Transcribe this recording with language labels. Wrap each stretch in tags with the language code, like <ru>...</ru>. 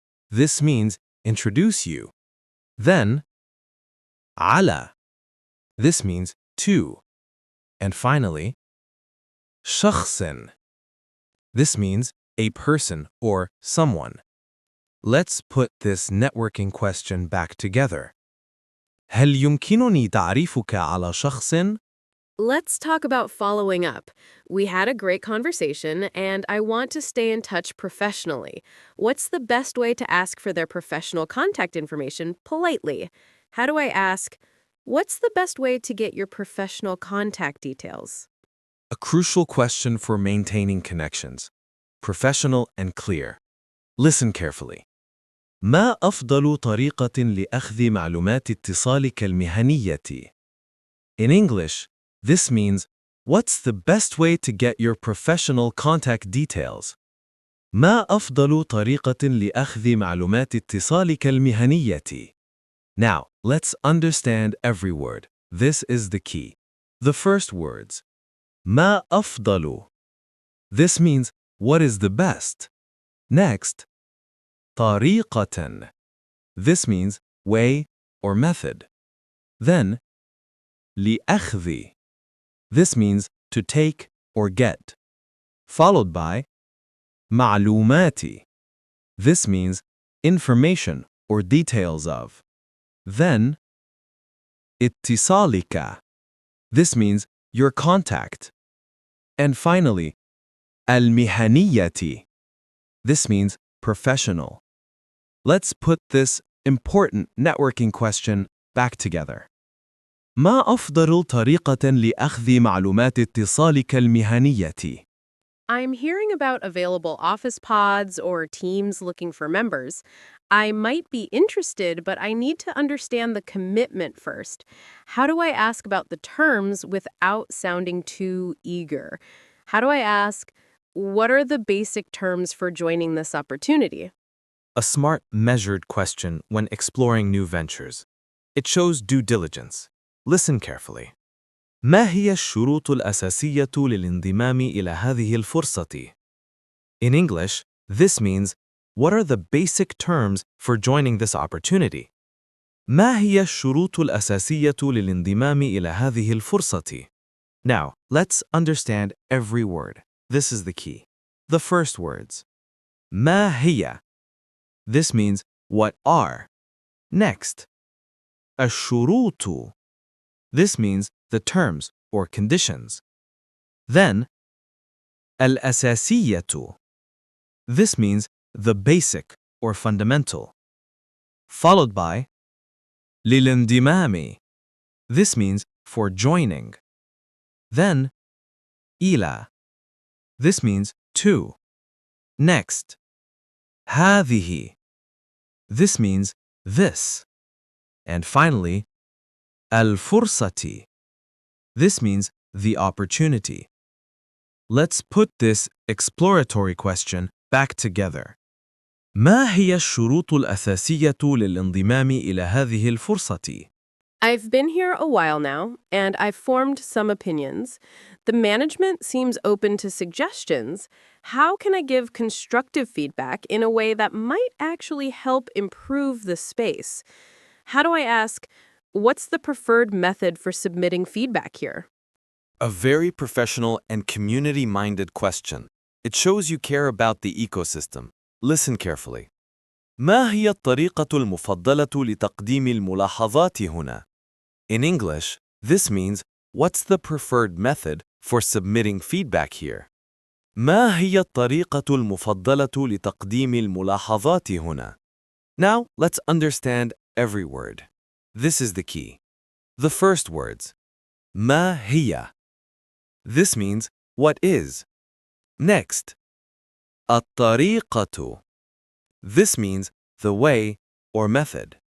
<en>This means, introduce you. Then, على. This means, to. And finally, شخص. This means a person or someone. Let's put this networking question back together.</en> <ar>هل يمكنني تعريفك على شخص؟</ar> <en>Let's talk about following up. We had a great conversation, and I want to stay in touch professionally. What's the best way to ask for their professional contact information politely? How do I ask, what's the best way to get your professional contact details? A crucial question for maintaining connections. Professional and clear. Listen carefully.</en> <ar>ما أفضل طريقة لأخذ معلومات اتصالك المهنية؟</ar> <en>In English, this means, what's the best way to get your professional contact details?</en> <ar>ما أفضل طريقة لأخذ معلومات اتصالك المهنية؟</ar> <en>Now, let's understand every word. This is the key. The first words. ما أفضل. This means, what is the best? Next, طريقة. This means way or method. Then لأخذ. This means to take or get. Followed by معلومات. This means information or details of. Then اتصالك. This means your contact. And finally المهنية. This means professional. Let's put this important networking question back together.</en> <ar>ما أفضل طريقة لأخذ معلومات اتصالك المهنية؟</ar> <en>I'm hearing about available office pods or teams looking for members. I might be interested, but I need to understand the commitment first. How do I ask about the terms without sounding too eager? How do I ask, what are the basic terms for joining this opportunity? A smart, measured question when exploring new ventures. It shows due diligence. Listen carefully.</en> <ar>ما هي الشروط الأساسية للانضمام إلى هذه الفرصة؟</ar> <en>In English, this means, what are the basic terms for joining this opportunity?</en> <ar>ما هي الشروط الأساسية للانضمام إلى هذه الفرصة؟</ar> <en>Now, let's understand every word. This is the key. The first words. ما هي. This means, what are. Next. الشروط. This means the terms or conditions. Then, الأساسية. This means the basic or fundamental. Followed by للانضمام. This means for joining. Then, إلى. This means to. Next, هذه. This means this. And finally, الفرصة. This means the opportunity. Let's put this exploratory question back together.</en> <ar>ما هي الشروط الأساسية للانضمام إلى هذه الفرصة؟</ar> <en>I've been here a while now, and I've formed some opinions. The management seems open to suggestions. How can I give constructive feedback in a way that might actually help improve the space? How do I ask, what's the preferred method for submitting feedback here? A very professional and community-minded question. It shows you care about the ecosystem. Listen carefully.</en> <ar>ما هي الطريقة المفضلة لتقديم الملاحظات هنا?</ar> <en>In English, this means, what's the preferred method for submitting feedback here?</en> <ar>ما هي الطريقة المفضلة لتقديم الملاحظات هنا?</ar> <en>Now, let's understand every word. This is the key. The first words. ما هي. This means, what is. Next. الطريقة. This means, the way or method.</en>